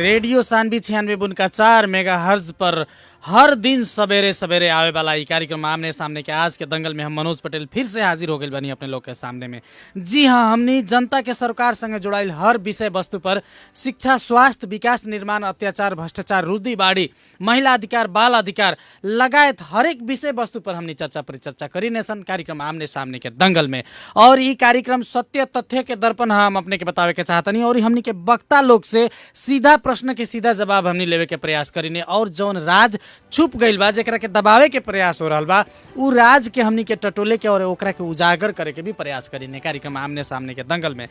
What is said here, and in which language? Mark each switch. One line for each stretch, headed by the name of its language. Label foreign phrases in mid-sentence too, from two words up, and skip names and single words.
Bhojpuri: रेडियो सानवी 96.4 मेगाहर्ट्ज पर हर दिन सवेरे सवेरे आवे वाला ये कार्यक्रम आमने सामने के आज के दंगल में हम मनोज पटेल फिर से हाजिर हो गए बनी अपने लोग के सामने में। जी हाँ, हमने जनता के सरकार संगे जुड़ाइल हर विषय वस्तु पर शिक्षा, स्वास्थ्य, विकास निर्माण, अत्याचार, भ्रष्टाचार, रूढ़िवादी, महिला अधिकार, बाल अधिकार लगायत हरेक विषय वस्तु पर हमने चर्चा परिचर्चा करी नेसन कार्यक्रम आमने सामने के दंगल में। और ये कार्यक्रम सत्य तथ्य के दर्पण हम अपने के बतावे के चाहतनी और हमनी के वक्ता लोग से सीधा प्रश्न के सीधा जवाब हमनी लेवे के प्रयास करीने। और जौन राज छुप गईल बा, जेकरा के दबावे के प्रयास हो रहल बा, उ राज के हमनी के टटोले के और ओकरा के उजागर करे के भी प्रयास करीने कार्यक्रम आमने सामने के दंगल में।